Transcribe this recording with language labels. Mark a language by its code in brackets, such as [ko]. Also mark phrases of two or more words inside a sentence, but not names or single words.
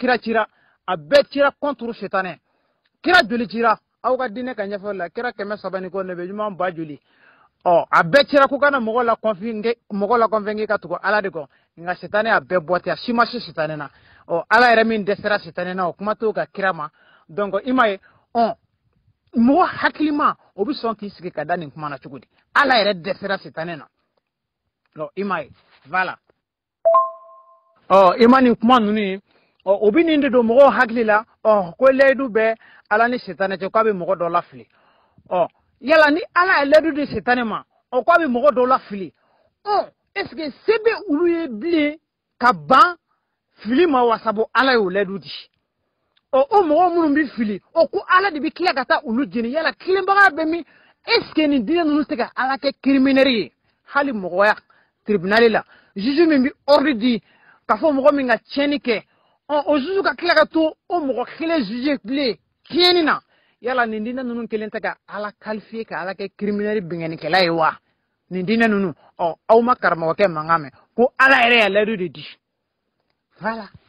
[bm] kira cira a bɛɛ cira contre sitanɛ kira joli cira aw ka diinɛ ka ɲɛfɔli la kira 300 ni kɔ nɛbɛ ɲuman 2 joli a bɛɛ cira ko kana mɔgɔ la convaincre ka tugu ala de kɔ nka sitanɛ a bɛɛ bɔ ten a si ma se sitanɛ na ala yɛrɛ min dɛsɛra sitanɛ na o kuma t'o ka kira ma donc i m'a ye mɔgɔ hakilima o bɛ sɔn k'i sigi ka da nin kuma na cogo di ala yɛrɛ dɛsɛra sitanɛ na i m'a ye voilà i ma nin kuma ninnu ye o bɛ nin de don mɔgɔw hakili la ko layidu bɛ ala ni sitanɛ cɛ k'a bɛ mɔgɔ dɔ lafili yala ni ala ye layidu di sitanɛ ma k'a bɛ mɔgɔ dɔ lafili [fr] est-ce que [bm] se bɛ olu ye bilen ka ban fili ma wa sabu ala y'o layidu di o mɔgɔ minnu bɛ fili ko ala de bɛ tila ka taa olu jeni yala tilenbaga bɛ min [fr] est-ce que [bm] nin diinɛ ninnu tɛ ka ala kɛ criminel ye hali mɔgɔya tribunal la juge min bɛ ordre di k'a fɔ mɔgɔ min ka tiɲɛni kɛ o juge ka tila ka to o mɔgɔ kelen juge bilen tiɲɛni na yala nin diinɛ ninnu kelen tɛ ka ala qualifier ka ala kɛ criminel bɛngɛnnikɛla ye wa nin diinɛ ninnu aw ma karamɔgɔkɛ mankan mɛn ko ala yɛrɛ y'a layidu de di voilà.